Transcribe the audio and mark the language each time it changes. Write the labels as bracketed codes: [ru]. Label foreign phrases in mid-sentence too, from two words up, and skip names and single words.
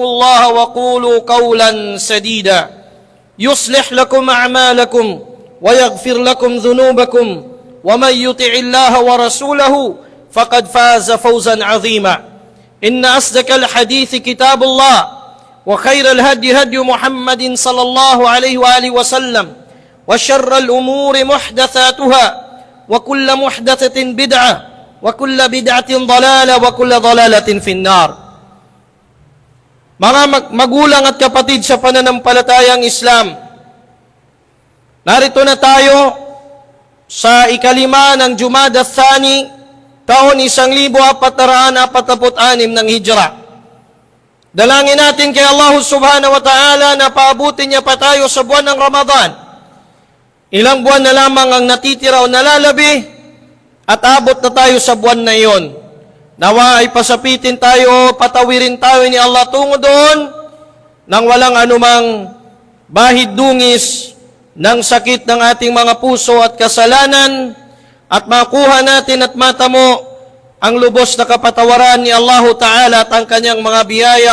[ar] الله وقولوا قولا سديدا يصلح لكم أعمالكم ويغفر لكم ذنوبكم ومن يطع الله ورسوله فقد فاز فوزا عظيما إن أصدق الحديث كتاب الله وخير الهدي هدي محمد صلى الله عليه وآله وسلم وشر الأمور محدثاتها وكل محدثة بدعة وكل بدعة ضلالة وكل ضلالة في النار. [tl] Mga magulang at kapatid sa pananampalatayang Islam, narito na tayo sa ikalima ng Jumada Thani, taon 1446 ng Hijra. Dalangin natin kay Allah [ar] سبحانه وتعالى [tl] na paabutin niya pa tayo sa buwan ng Ramadan. Ilang buwan na lamang ang natitira o nalalabi at abot na tayo sa buwan na iyon. Nawa ay pasapitin tayo, patawirin tayo ni Allah tungo doon nang walang anumang bahid dungis ng sakit ng ating mga puso at kasalanan at makuha natin at matamo ang lubos na kapatawaran ni [ar] الله تعالى [tl] at ang kanyang mga biyaya.